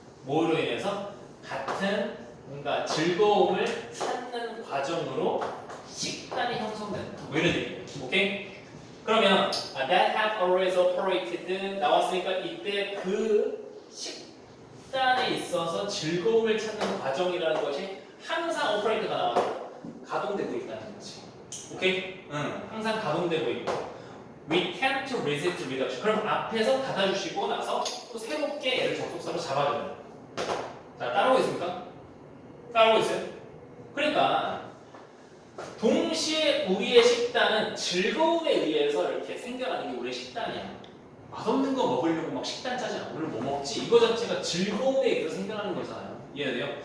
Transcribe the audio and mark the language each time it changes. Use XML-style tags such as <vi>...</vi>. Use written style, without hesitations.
<ko>뭐로 인해서 같은 뭔가 즐거움을 찾는 과정으로 식단이 형성된다. 뭐 이런 얘기예요. 오케이? 그러면</ko> <en>that have always operated</en> <ko>나왔으니까 이때 그 식단에 있어서 즐거움을 찾는 과정이라는 것이 항상 operate가 나와서 가동되고 있다는 거지. 오케이? 항상 가동되고 있고</ko> <en>we tend to resist reduction.</en> <ko>그럼 앞에서 닫아주시고 나서 또 새롭게 얘를 접속사로 잡아줘요. 자, 따라오고 있습니까? 따라오고 있어요? 그러니까 동시에 우리의 식단은 즐거움에 의해서 이렇게 생겨나는 게 우리의 식단이야. 맛없는 거 먹으려고 막 식단 짜지 않아. 오늘 뭐 먹지? 이거 자체가 즐거움에 의해서 생겨나는 거잖아요. 이해돼요?</ko>